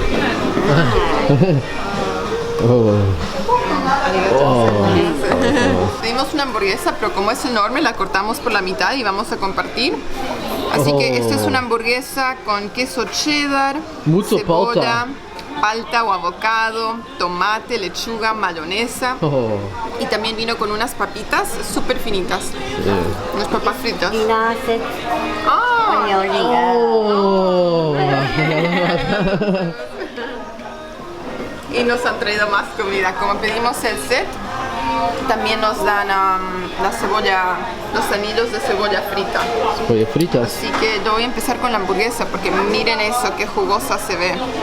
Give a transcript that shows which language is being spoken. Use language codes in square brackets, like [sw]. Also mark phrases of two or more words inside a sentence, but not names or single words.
[es] Pedimos una hamburguesa, pero como es enorme, la cortamos por la mitad y vamos a compartir. Así que esta es una hamburguesa con queso cheddar, Mucho cebolla, palta o avocado, tomate, lechuga, mayonesa. Oh, Y también vino con unas papitas súper finitas. Unas papas fritas. [ja] ディナーセット ¡Ah! 料理が oh. [es] Y nos han traído más comida. Como pedimos el set, también nos dan la cebolla, los anillos de cebolla frita. Pollo fritas. Así que yo voy a empezar con la hamburguesa porque miren eso, qué jugosa se ve.